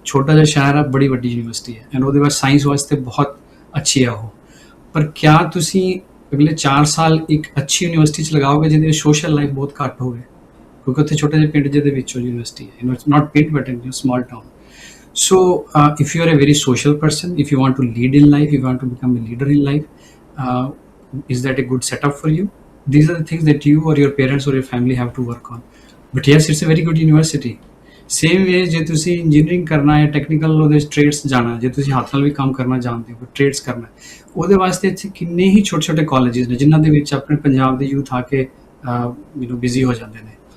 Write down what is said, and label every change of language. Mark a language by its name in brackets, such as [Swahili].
[Punjabi] ਛੋਟਾ ਜਿਹਾ ਸ਼ਹਿਰ ਹੈ, ਬੜੀ ਵੱਡੀ ਯੂਨੀਵਰਸਿਟੀ ਹੈ, ਐਂਡ ਉਹਦੇ ਬਾਅਦ ਸਾਇੰਸ ਵਾਸਤੇ ਬਹੁਤ ਅੱਛੀ ਹੈ ਉਹ। ਪਰ ਕਿਆ ਤੁਸੀਂ ਅਗਲੇ 4 ਸਾਲ ਇੱਕ ਅੱਛੀ ਯੂਨੀਵਰਸਿਟੀ 'ਚ ਲਗਾਓਗੇ ਜਿਹਦੇ ਵਿੱਚ ਸੋਸ਼ਲ ਲਾਈਫ ਬਹੁਤ ਘੱਟ ਹੋਵੇ, ਕਿਉਂਕਿ ਉੱਥੇ ਛੋਟੇ ਜਿਹੇ ਪਿੰਡ ਜਿਹਦੇ ਵਿੱਚ ਉਹ ਯੂਨੀਵਰਸਿਟੀ ਹੈ, [English] It's not ਪਿੰਡ but in small town. So if you are a very social person, if you want to lead in life, you want to become a leader in life, is that a good setup for you? These are the things that you or your parents or your family have to work on. But yes, it's a very good university. Same way [Punjabi] ਜੇ ਤੁਸੀਂ engineering ਕਰਨਾ ਹੈ, technical ਉਹਦੇ trades ਜਾਣਾ, ਜੇ ਤੁਸੀਂ ਹੱਥ ਨਾਲ ਵੀ ਕੰਮ ਕਰਨਾ ਜਾਣਦੇ ਹੋ, ਟ੍ਰੇਡਸ ਕਰਨਾ, ਉਹਦੇ ਵਾਸਤੇ ਇੱਥੇ ਕਿੰਨੇ ਹੀ ਛੋਟੇ ਛੋਟੇ ਕਾਲਜਿਸ ਨੇ ਜਿਨ੍ਹਾਂ ਦੇ ਵਿੱਚ ਆਪਣੇ ਪੰਜਾਬ ਦੇ ਯੂਥ ਆ ਕੇ ਬਿਜ਼ੀ ਹੋ ਜਾਂਦੇ ਨੇ।